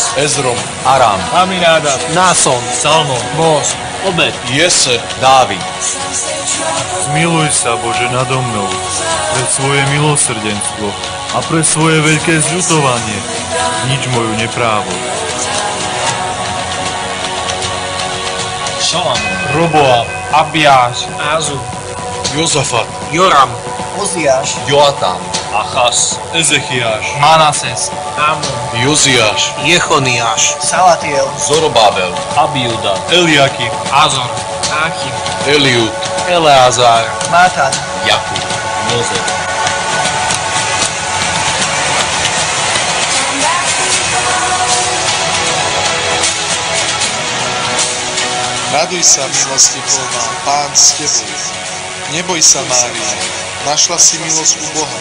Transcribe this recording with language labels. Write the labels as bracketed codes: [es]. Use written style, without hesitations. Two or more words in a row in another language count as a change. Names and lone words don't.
[sk] Ezrom, Aram, Aminádab, Náson, Salmon, Boz, Obed, Jese, Dávid. Zmiluj sa, Bože, nado mnou, pre svoje milosrdenstvo a pre svoje veľké zľutovanie. Nič moju neprávo. Šalam, Roboam, Abiáš, Ázu, Jozafat, Joram, Oziáš, Joatam, Achas, Ezechiáš, Manases, Amon, Joziáš, Jechoniáš, Salatiel, Zorobábel, Abiuda, Eliakim, Azor, Achim, Eliud, Eleazar, Mátan, Jakub, Jozef. Raduj sa, milosti plná, Pán s tebou. Neboj sa, Mária, našla si milosť u Boha.